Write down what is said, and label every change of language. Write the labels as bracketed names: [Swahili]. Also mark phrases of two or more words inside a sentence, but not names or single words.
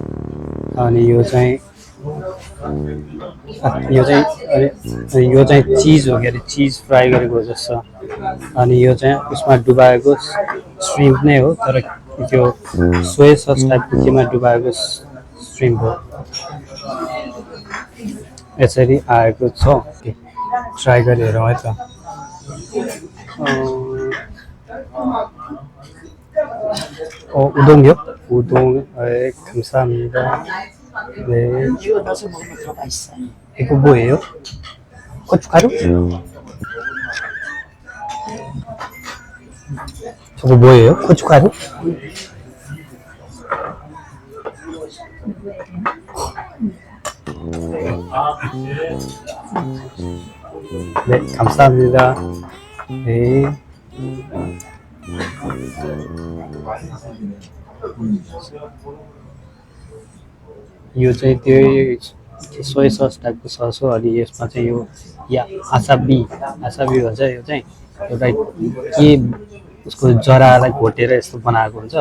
[Nepali] अनि यो चाहिँ चिज हो क्या, [English] cheese fry [Nepali] गरेको जस्तो। अनि यो चाहिँ उसमा डुबाएको श्रिम्प नै हो तर त्यो [English] soya sauce [Nepali] टाइपको केमा डुबाएको श्रिम्प हो। यसरी आएको छ। ट्राई गरेर हेरौँ है त। 우동이요? [Korean] 우동, 감사합니다. 네. 이거 넣어서 먹으면 더 맛있어요. 이거 뭐예요? 고춧가루? 저거 뭐예요? 고춧가루? 네, 감사합니다. 네. [Nepali] यो चाहिँ त्यो [English] soya sauce [Nepali] टाइपको सस हो। अनि यसमा चाहिँ यो आसाबी भन्छ। यो चाहिँ एउटा के उसको जरालाई घोटेर यस्तो बनाएको हुन्छ।